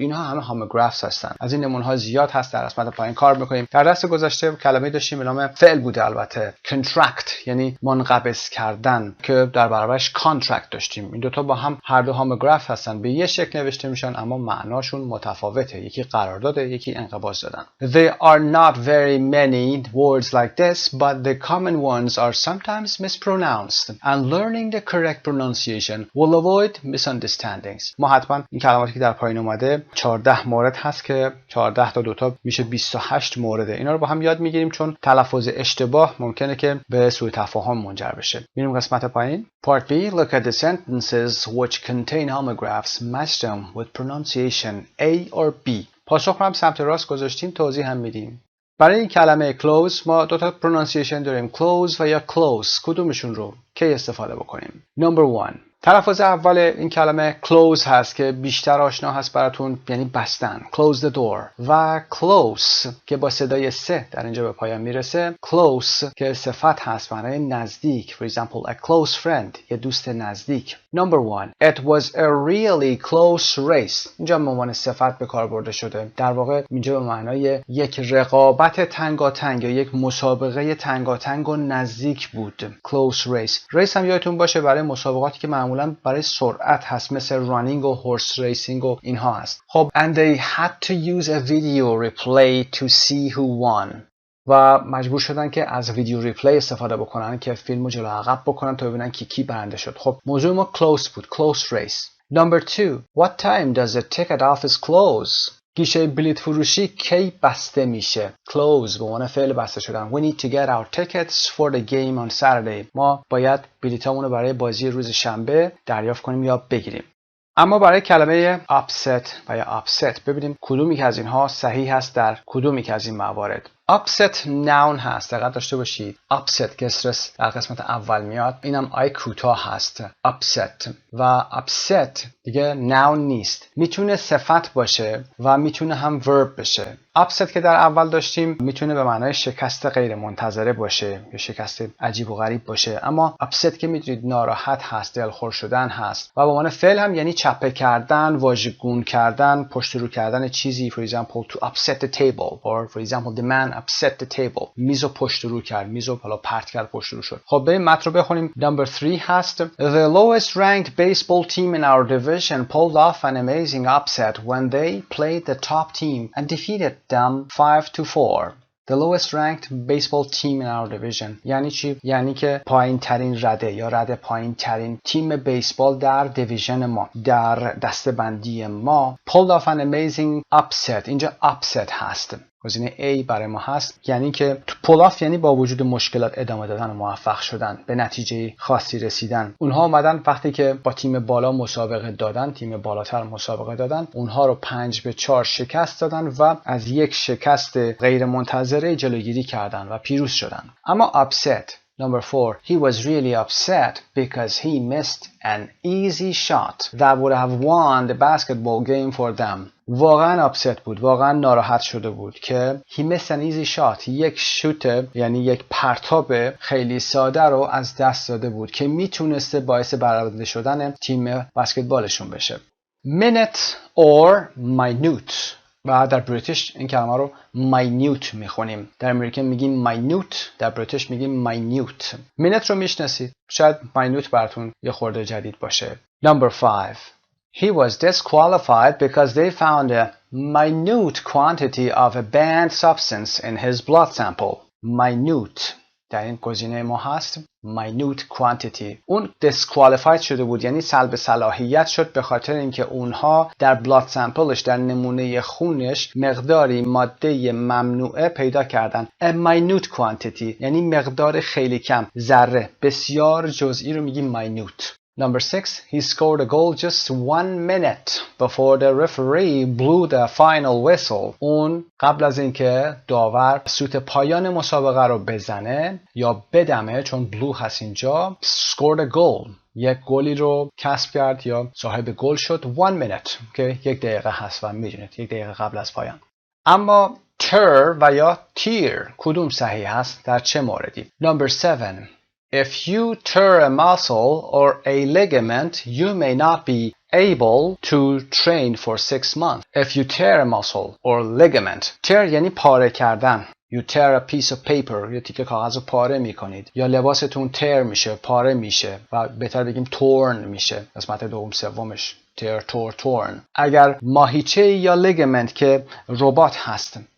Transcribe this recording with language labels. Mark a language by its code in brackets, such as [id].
[fa] اینها همه هاموگرافز هستن. از این نمونه‌ها زیاد هست، در قسمت پایین کار می‌کنیم. در درس گذشته کلمه‌ای داشتیم به نام فعل بوده، البته contract یعنی منقبض کردن که در برابرش contract داشتیم. این دوتا با هم هر دو هاموگراف هستن، به یه شکل نوشته میشن اما معناشون متفاوته. یکی قرارداد، یکی انقباض دادن. [en] There are not very many words like this, but the common ones are sometimes mispronounced, and learning the correct pronunciation will avoid misunderstandings. [fa] ما حتما این کلماتی که در پایین اومده 14 مورد هست که 14 تا دوتا میشه 28 مورده. اینا رو با هم یاد میگیریم چون تلفظ اشتباه ممکنه که به سوء تفاهم منجر بشه. میریم قسمت پایین. [en] Part B. Look at the sentences which contain homographs. Match them with pronunciation A or B. [fa] پاسخ رو هم سمت راست گذاشتیم، توضیح هم میدیم. برای این کلمه close ما دو تا pronunciation داریم، close و یا close. کدومشون رو کی استفاده بکنیم؟ [en] Number 1. [fa] تلفظ اول این کلمه close هست که بیشتر آشنا هست براتون، یعنی بستن. [en] Close the door. [fa] و close که با صدای سه در اینجا به پایان میرسه. Close که صفت هست معنای نزدیک. [en] For example, a close friend. [fa] یه دوست نزدیک. [en] Number 1. It was a really close race. [fa] اینجا به عنوان صفت به کار برده شده. در واقع اینجا به معنای یک رقابت تنگاتنگ یا یک مسابقه تنگاتنگ و نزدیک بود. [en] Close race. [fa] Race هم یادتون باشه برای مسابقاتی که معمولا برای سرعت هست، مثل رانینگ و هورس ریسینگ و اینها هست. [en] خب and they had to use a video replay to see who won. [fa] و مجبور شدن که از ویدیو ریپلی استفاده بکنن که فیلمو جلو عقب بکنن تا ببینن کی برنده شد. خب موضوع ما close بود. [en] Close race. Number 2. What time does the ticket office close? [fa] گیشه بلیط فروشی کی بسته میشه؟ Close به عنوان فعل بسته شدن. [en] We need to get our tickets for the game on Saturday. [fa] ما باید بلیطامون رو برای بازی روز شنبه دریافت کنیم یا بگیریم. اما برای کلمه upset و یا upset ببینیم کدومی که از اینها صحیح هست در کدومی که از این موارد. upset noun هست، دقت داشته باشید. upset که استرس در قسمت اول میاد، اینم آی کوتاه هست. upset و upset دیگه noun نیست، میتونه صفت باشه و میتونه هم verb بشه. upset که در اول داشتیم میتونه به معنای شکست غیر منتظره باشه یا شکست عجیب و غریب باشه، اما upset که میدونید ناراحت هست، دلخور شدن هست و به معنای فعل هم یعنی چپه کردن، واژگون کردن، پشت رو کردن چیزی. [en] For example, to upset the table or for example the man upset the table. [fa] میزو پشت رو کرد، میزو حالا پرت کرد، پشت رو شد. خب بریم متن رو بخونیم. [en] Number 3 هست The lowest ranked baseball team in our division pulled off an amazing upset when they played the top team and defeated them 5-4. The lowest ranked baseball team in our division. [fa] یعنی چی؟ یعنی که پایین ترین رده یا رده پایین ترین تیم بیسبال در دیویژن ما، در دسته‌بندی ما [en] pulled off an amazing upset. [fa] اینجا upset هست. گزینه A برای ما هست، یعنی که pull off یعنی با وجود مشکلات ادامه دادن و موفق شدن، به نتیجه خاصی رسیدن. اونها اومدن وقتی که با تیم بالا مسابقه دادن، تیم بالاتر مسابقه دادن، اونها رو 5-4 شکست دادن و از یک شکست غیر منتظره جلوگیری کردن و پیروز شدن. [en] اما upset Number 4. He was really upset because he missed an easy shot that would have won the basketball game for them. [fa] واقعا upset بود، واقعا ناراحت شده بود که [en] he missed an easy shot. [fa] یک شوت یعنی یک پرتاب خیلی ساده رو از دست داده بود که میتونسته باعث برنده شدن تیم بسکتبالشون بشه. [en] Minute or minute. [fa] و در بریتیش این کلمه رو minute میخونیم. در امریکن میگیم minute، در بریتیش میگیم minute. minute رو میشناسید، شاید minute براتون یه خورده جدید باشه. [en] Number 5. He was disqualified because they found a minute quantity of a banned substance in his blood sample. [fa] Minute در این گزینه ما هست minute quantity. اون disqualified شده بود، یعنی سلب صلاحیت شد به خاطر اینکه اونها در بلاد سامپلش، در نمونه خونش مقداری ماده ممنوعه پیدا کردن. A minute quantity یعنی مقدار خیلی کم، ذره، بسیار جزئی رو میگیم minute. [en] Number 6. He scored a goal just 1 minute before the referee blew the final whistle. [fa] اون قبل از اینکه داور سوت پایان مسابقه رو بزنه یا بدمه، چون blew هست اینجا، [en] scored a goal. [fa] یک گلی رو کسب کرد یا صاحب گل شد. 1 minute که 1 دقیقه هست و میدونید 1 دقیقه قبل از پایان. اما tear و یا tear کدوم صحیح هست؟ در چه موردی؟ [en] Number 7. If you tear a muscle or a ligament, you may not be able to train for 6 months. If you tear a muscle or ligament. [fa] Tear یعنی پاره کردن. [en] You tear a piece of paper. [fa] یا تیکه کاغذ رو پاره میکنید. یا لباستون tear میشه، پاره میشه و بهتر بگیم torn میشه. قسمت دوم سومش tear, torn. اگر ماهیچه یا ligament که رباط هست